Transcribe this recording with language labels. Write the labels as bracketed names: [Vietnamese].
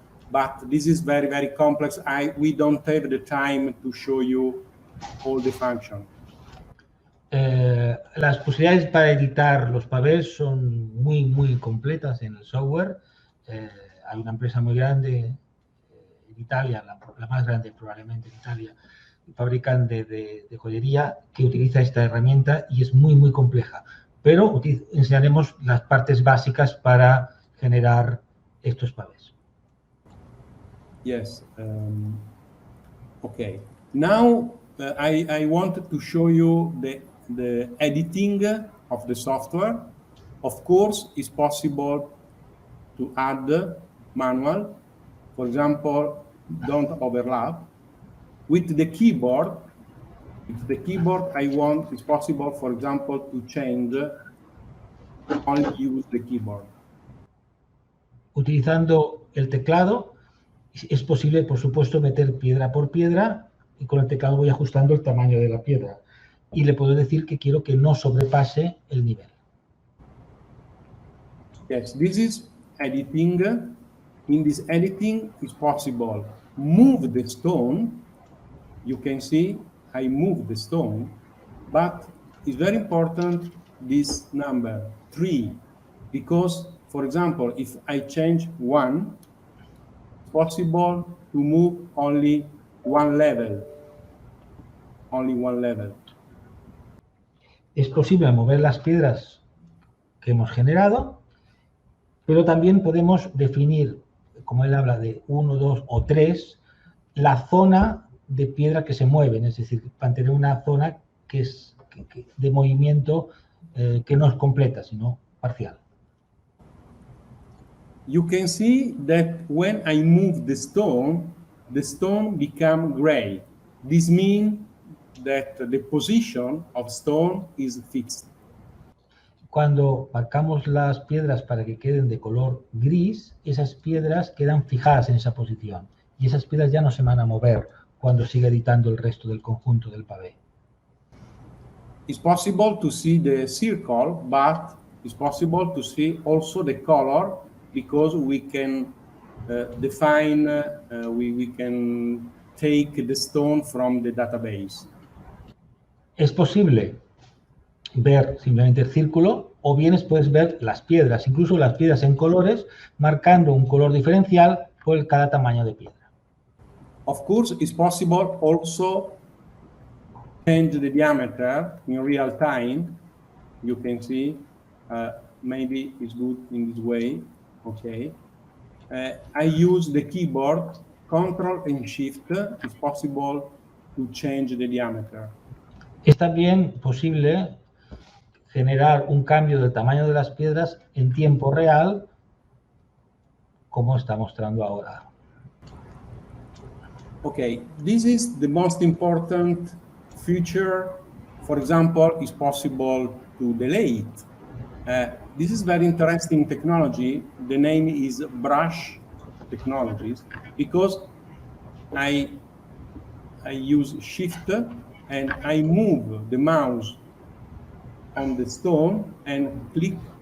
[English] But this is very complex. We don't have the time to show you all the function. [Spanish] Las posibilidades para editar los pavés son muy completas en el software. Hay una empresa muy grande en Italia, la más grande probablemente en Italia, fabricante de joyería, que utiliza esta herramienta y es muy compleja. Pero enseñaremos las partes básicas para generar estos pavés. [English] Yes. Okay. Now I wanted to show you the editing of the software. Of course, it's possible to add manual. For example, don't overlap. With the keyboard, it's possible, for example, to change, only use the keyboard. [Spanish] Utilizando el teclado, es posible, por supuesto, meter piedra por piedra, y con el teclado voy ajustando el tamaño de la piedra. y le puedo decir que quiero que no sobrepase el nivel. [English] Yes, this is editing. In this editing, it's possible move the stone. You can see I move the stone, but it's very important this number 3, because, for example, if I change 1, it's possible to move only one level. Only one level. [Spanish] Es posible mover las piedras que hemos generado, pero también podemos definir, como él habla de 1, 2 o 3, la zona de piedra que se mueven, es decir, mantener una zona que es de movimiento que no es completa, sino parcial. [English] You can see that when I move the stone becomes gray. This means that the position of stone is fixed. [Spanish] Cuando marcamos las piedras para que queden de color gris, esas piedras quedan fijadas en esa posición y esas piedras ya no se van a mover cuando siga editando el resto del conjunto del pavé. [English] It's possible to see the circle, but it's possible to see also the color, because we can define, we can take the stone from the database. [Spanish] Es posible ver simplemente el círculo, o bien puedes ver las piedras, incluso las piedras en colores, marcando un color diferencial por cada tamaño de piedra. [English] Of course, it's possible also change the diameter in real time. You can see, maybe it's good in this way. Okay. I use the keyboard, Control and Shift. It's possible to change the diameter. [Spanish] Es también posible generar un cambio del tamaño de las piedras en tiempo real, como está mostrando ahora. [English] Okay, this is the most important feature. For example, it's possible to delete. This is very interesting technology. The name is Brush Technologies, because I use Shift and I move the mouse on the stone and click.